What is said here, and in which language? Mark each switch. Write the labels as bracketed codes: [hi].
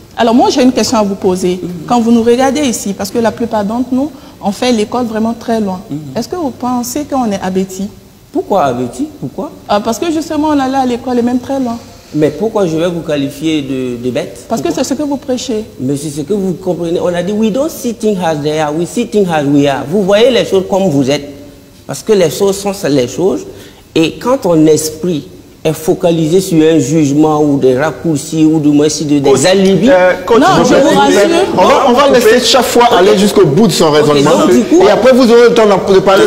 [fr] Alors moi, j'ai une question à vous poser. Quand vous nous regardez ici, parce que la plupart d'entre nous, on fait l'école vraiment très loin. Est-ce que vous pensez qu'on est abétis? Pourquoi abétis? Pourquoi? Parce que justement, on allait à l'école et même très loin. Mais pourquoi je vais vous qualifier de bête? Parce que c'est ce que vous prêchez. Mais c'est ce que vous comprenez. On a dit, [en] we don't see things as they are, we see things as we are. [fr] Vous voyez les choses comme vous êtes. Parce que les choses sont les choses. Et quand ton esprit est focalisé sur un jugement ou des raccourcis ou du moins des alibis... non, je vous rassure. On va laisser chaque fois aller jusqu'au bout de son raisonnement. Et après, vous aurez le temps de parler.